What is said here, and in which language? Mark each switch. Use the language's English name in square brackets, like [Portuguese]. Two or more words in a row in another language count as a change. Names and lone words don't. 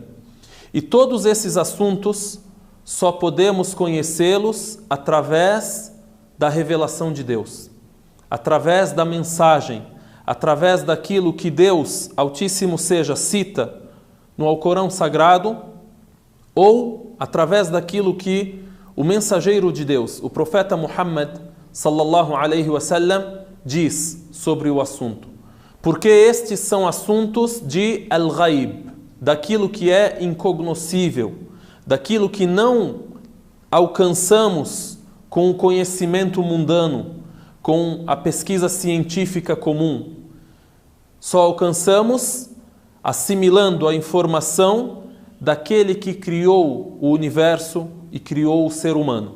[Portuguese] E todos esses assuntos só podemos conhecê-los através da revelação de Deus, através da mensagem, através daquilo que Deus, Altíssimo seja, cita no Alcorão Sagrado, ou através daquilo que o mensageiro de Deus, o profeta Muhammad [Arabic] صلى الله عليه وسلم, [Portuguese] diz sobre o assunto. Porque estes são assuntos de al-ghaib, daquilo que é incognoscível, daquilo que não alcançamos com o conhecimento mundano, com a pesquisa científica comum. Só alcançamos assimilando a informação daquele que criou o universo e criou o ser humano.